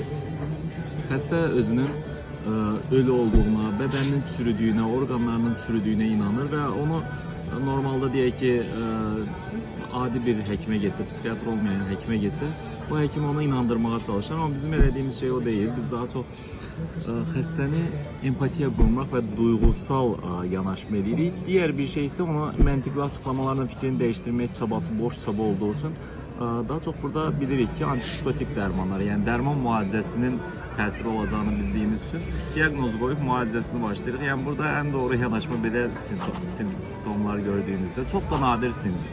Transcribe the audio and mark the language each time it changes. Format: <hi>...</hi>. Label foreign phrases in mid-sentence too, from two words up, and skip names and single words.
<az>Xəstə özünün ölü olduğuna, bədəninin çürüdüyünə, orqanlarının çürüdüyünə inanır və onu normalda deyək ki, adi bir həkimə getsə, psikiyatr olmayan həkimə getsə, o həkim onu inandırmağa çalışır, ama bizim elədiyimiz şey o değil. Biz</az> <tr>daha çok</tr> <az>xəstəni empatiya qurmaq və duygusal yanaşma edirik.</az> <tr>Diğer bir şey ise</tr> <az>ona məntiqli açıklamalarla fikrini değiştirmək çabası boş çaba</az> <tr>olduğu için daha çok</tr> <az>burada bilirik ki antipsikotik dermanlar, yani derman müalicəsinin təsiri olacağını bildiğimiz için diagnozu qoyub müalicəsini başlayırıq. Yani burada</az> <tr>en doğru</tr> <az>yanaşma belə simptomlar</az> <tr>gördüğünüzde çok da nadir</tr>